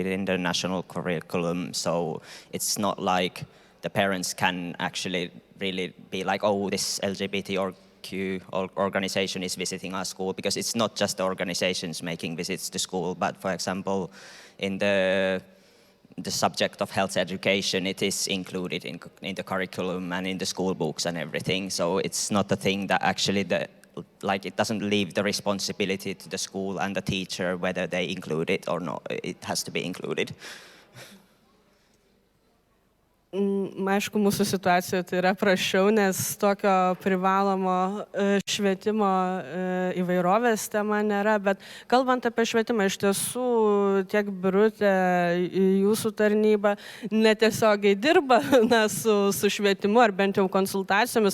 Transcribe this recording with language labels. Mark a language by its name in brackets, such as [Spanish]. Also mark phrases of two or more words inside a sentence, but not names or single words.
[English] in the national curriculum, so it's not like the parents can actually really be like, oh, this LGBTQ organization is visiting our school, because it's not just the organizations making visits to school, but for example, in the subject of health education, it is included in the curriculum and in the school books and everything. So it's not a thing that actually, it doesn't leave the responsibility to the school and the teacher whether they include it or not. It has to be included. [Lithuanian] Aišku, mūsų situacijoje tai yra prašiau, nes tokio privalomo švietimo įvairovės tema nėra, bet kalbant apie švietimą, iš tiesų tiek Birutė, jūsų tarnyba netiesiogiai dirba su švietimu ar bent jau konsultacijomis.